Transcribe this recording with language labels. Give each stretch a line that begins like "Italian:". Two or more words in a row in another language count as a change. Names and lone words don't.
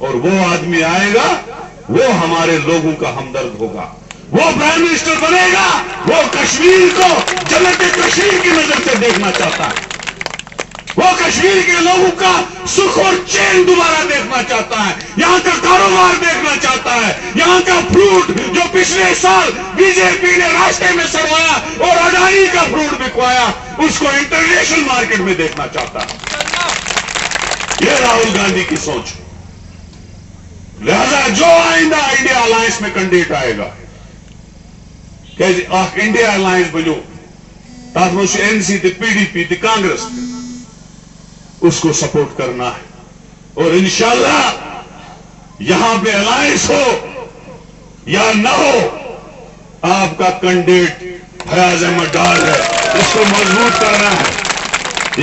Urdu: اور وہ آدمی آئے گا، وہ ہمارے لوگوں کا ہمدرد ہوگا، وہ
English: prime minister
Urdu: بنے گا، وہ کشمیر کو جنت کشمیر کی نظر سے دیکھنا چاہتا ہے، وہ کشمیر کے لوگوں کا سکھ اور چین دوبارہ دیکھنا چاہتا ہے، یہاں کا کاروبار دیکھنا چاہتا ہے، یہاں کا فروٹ جو پچھلے سال بی جے پی نے راستے میں سڑوایا اور اڈانی کا فروٹ بکوایا، اس کو
English: international market
Urdu: میں دیکھنا چاہتا ہے. یہ راہل گاندھی کی سوچ. لہٰذا جو آئندہ انڈیا الائنس میں کینڈیڈیٹ آئے گا، انڈیا الائنس
Kashmiri: بنوو، تتھ منز
Urdu: این سی پی ڈی پی کانگریس، اس کو سپورٹ کرنا ہے. اور ان شاء اللہ یہاں پہ الائنس ہو یا نہ ہو، آپ کا کینڈیڈیٹ فیاض احمد ڈار ہے، اس کو مضبوط کرنا ہے.